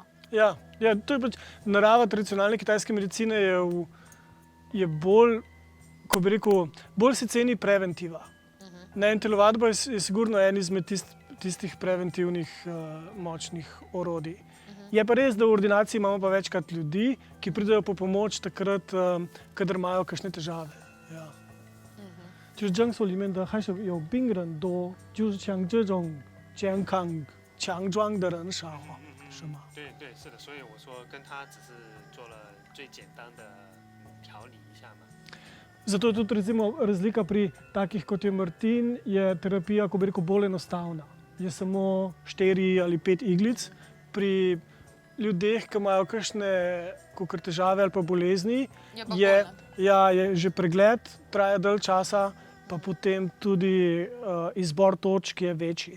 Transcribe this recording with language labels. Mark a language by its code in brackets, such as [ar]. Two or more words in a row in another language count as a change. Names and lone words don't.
[sl] Ja, to je pač narava tradicionalne kitajske medicine je bolj, ko bi rekel, bolj se ceni preventiva. In telovadba je sigurno en izmed tistih preventivnih močnih orodij. Je pa res, da v ordinaciji imamo pa večkrat ljudi, ki pridejo po pomoč takrat, kadar imajo kakšne težave. Ja. [zh] 就是诊所里面的还是有病人多，就是像这种健康强壮的人少，是吗？对对，是的，所以我说跟他只是做了最简单的调理一下嘛。 [sl] Zato je tudi recimo razlika pri takih kot je Martin, je terapija, ko bi rekel, bolj enostavna. Je samo 4 ali 5 iglic. Pri ljudeh, ki imajo kakšne težave ali pa bolezni, je že pregled, traja dalj časa, pa potem tudi izbor točk je večji.